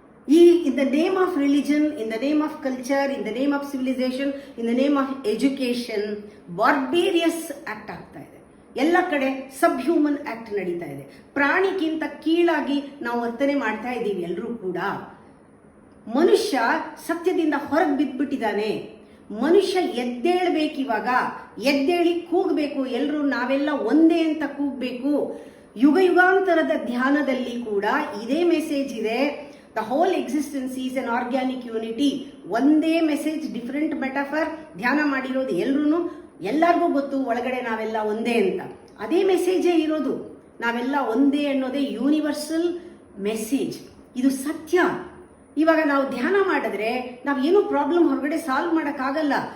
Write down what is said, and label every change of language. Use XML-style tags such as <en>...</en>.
<en>In the name of religion, in the name of culture, in the name of civilization, in the name of education, barbarous act</en> <kn>ಆಗ್ತಾ ಇದೆ. ಎಲ್ಲ ಕಡೆ ಸಬ್ human act ನಡೀತಾ ಇದೆ. ಪ್ರಾಣಿಗಿಂತ ಕೀಳಾಗಿ ನಾವು ವರ್ತನೆ ಮಾಡ್ತಾ ಇದ್ದೀವಿ ಎಲ್ಲರೂ ಕೂಡ. ಮನುಷ್ಯ ಸತ್ಯದಿಂದ ಹೊರಗೆ ಬಿದ್ದುಬಿಟ್ಟಿದ್ದಾನೆ. ಮನುಷ್ಯ ಎದ್ದೇಳಬೇಕಿವಾಗ, ಎದ್ದೇಳಿ ಕೂಗಬೇಕು. ಎಲ್ಲರೂ ನಾವೆಲ್ಲ ಒಂದೇ ಅಂತ ಕೂಗಬೇಕು. ಯುಗಾಂತರದ ಧ್ಯಾನದಲ್ಲಿ ಕೂಡ ಇದೇ ಮೆಸೇಜ್ ಇದೆ.</kn> <en>The whole existence is an organic unity.</en> <kn>ಒಂದೇ ಮೆಸೇಜ್, ಡಿಫರೆಂಟ್ ಮೆಟಾಫರ್. ಧ್ಯಾನ ಮಾಡಿರೋದು ಎಲ್ಲರಿಗೂ ಗೊತ್ತು, ಒಳಗಡೆ ನಾವೆಲ್ಲ ಒಂದೇ ಅಂತ. ಅದೇ ಮೆಸೇಜೇ ಇರೋದು. ನಾವೆಲ್ಲ ಒಂದೇ ಅನ್ನೋದೇ ಯೂನಿವರ್ಸಲ್ ಮೆಸೇಜ್. ಇದು ಸತ್ಯ. ಇವಾಗ ನಾವು ಧ್ಯಾನ ಮಾಡಿದ್ರೆ ನಾವೇನು ಪ್ರಾಬ್ಲಮ್ ಹೊರಗಡೆ ಸಾಲ್ವ್ ಮಾಡೋಕ್ಕಾಗಲ್ಲ.</kn>